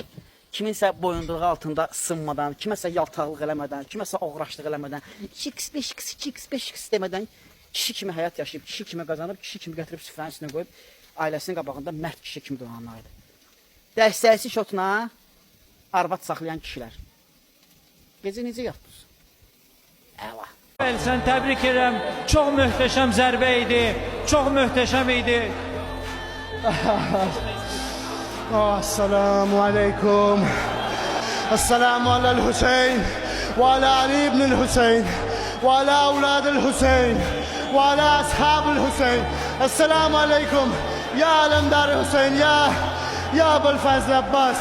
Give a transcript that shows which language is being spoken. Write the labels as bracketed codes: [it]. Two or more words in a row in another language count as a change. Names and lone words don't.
[az] Kiminsə boyunduruğu altında sınmadan, kiməsə yaltaqlıq eləmədən, kiməsə oğraşlıq eləmədən, 2x5x demədən kişi kimi həyat yaşayıb, kişi kimi qazanıb, kişi kimi gətirib süfrənin üstünə qoyub, ailəsinin qabağında mərd kişi kimi duranlardır. Dəstəkçi şotuna arvad saxlayan kişilər. Gecə necə yatdınız? Əla. Sən təbrik edirəm. Çox möhtəşəm zərbə idi. Çox möhtəşəm idi. [ar] السلام عليكم. السلام على الحسين وعلى علي بن الحسين وعلى أولاد الحسين وعلى أصحاب الحسين. السلام عليكم يا علمدار حسين يا أبو الفضل عباس.